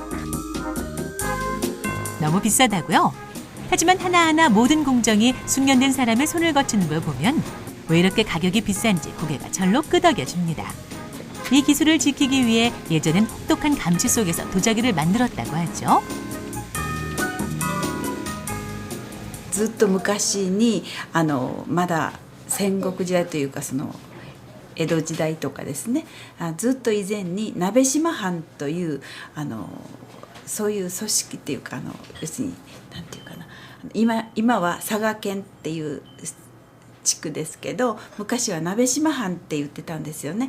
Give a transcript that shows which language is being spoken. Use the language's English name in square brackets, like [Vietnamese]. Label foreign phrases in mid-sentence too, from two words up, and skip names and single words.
[Korean] 너무 비싸다고요? 하지만 하나하나 모든 공정이 숙련된 사람의 손을 거치는 걸 보면 왜 이렇게 가격이 비싼지 고개가 절로 끄덕여집니다. 이 기술을 지키기 위해 예전엔 혹독한 감시 속에서 도자기를 만들었다고 하죠. [Japanese] ずっと昔にまだ戦国時代というかその江戸時代とかですね、ずっと以前に鍋島藩というそういう組織っていうか要するになんていうかな、今は佐賀県っていう地区ですけど、昔は鍋島藩って言ってたんですよね。